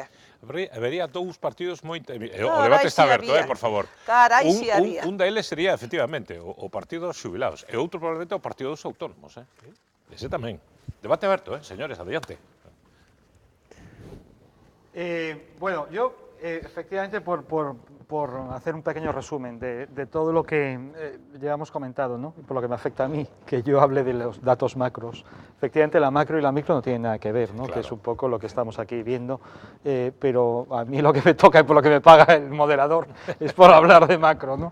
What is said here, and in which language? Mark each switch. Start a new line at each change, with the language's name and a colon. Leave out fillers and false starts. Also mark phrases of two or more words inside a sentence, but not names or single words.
Galician: Habería dous partidos moi temibles. O debate está aberto, por favor. Carai, si había. Un deles sería, efectivamente, o Partido dos Xubilados, e outro probablemente o Partido dos Autónomos. Ese tamén. Debate aberto, señores, adiante.
Spanish: Bueno, yo efectivamente por hacer un pequeño resumen de todo lo que llevamos comentado, ¿no? Por lo que me afecta a mí, que yo hable de los datos macros. Efectivamente la macro y la micro no tienen nada que ver, ¿no? Claro. Que es un poco lo que estamos aquí viendo, pero a mí lo que me toca y por lo que me paga el moderador es por hablar de macro, ¿no?